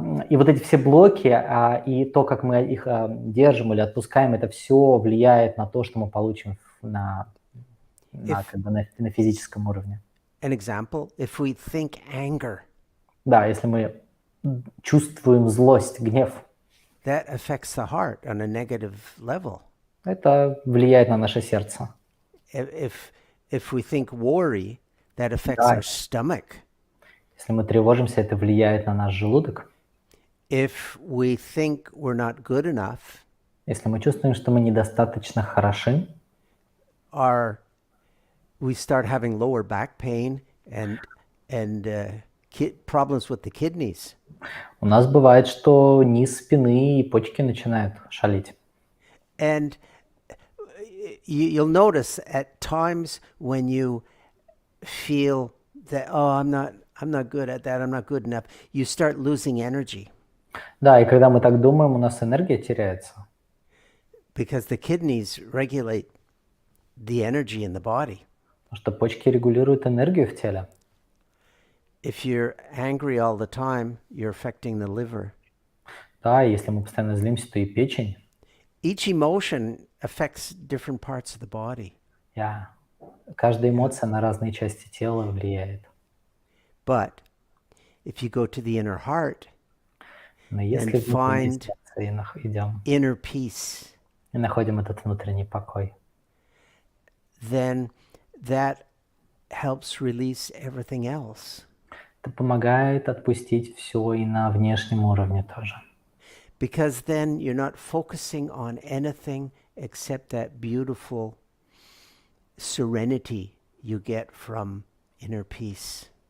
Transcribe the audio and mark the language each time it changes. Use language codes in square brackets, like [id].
[ru] И вот эти все блоки, и то, как мы их держим или отпускаем, это все влияет на то, что мы получим на физическом уровне. [en] An example, if we think anger. [ru] Да, если мы чувствуем злость, гнев. [en] That affects the heart on a negative level. [ru] Это влияет на наше сердце. [en] If we think worry, that affects our stomach. [ru] Если мы тревожимся, это влияет на наш желудок. [en] If we think we're not good enough, [ru] если мы чувствуем, что мы недостаточно хороши, [en] our we start having lower back pain and problems with the kidneys. [ru] У нас бывает, что низ спины и почки начинают шалить. [en] And you'll notice at times when you feel that, oh, I'm not good at that, I'm not good enough, you start losing energy. [ru] Да, и когда мы так думаем, у нас энергия теряется. [en] Because the kidneys regulate the energy in the body. [ru] Потому что почки регулируют энергию в теле. [en] If you're angry all the time, you're affecting the liver. [ru] Да, если мы постоянно злимся, то и печень. [en] Each emotion affects different parts of the body. [ru] Каждая эмоция на разные части тела влияет. [en] But if you go to the inner heart [ru] Но [en] and [ru] если внутреннее [en] find [ru] сердце идем [en] inner peace, [ru] и находим этот внутренний покой, [en] then that helps release everything else. [ru] это помогает отпустить все и на внешнем уровне тоже. [en] Because then you're not focusing on anything except that beautiful serenity you get from inner peace.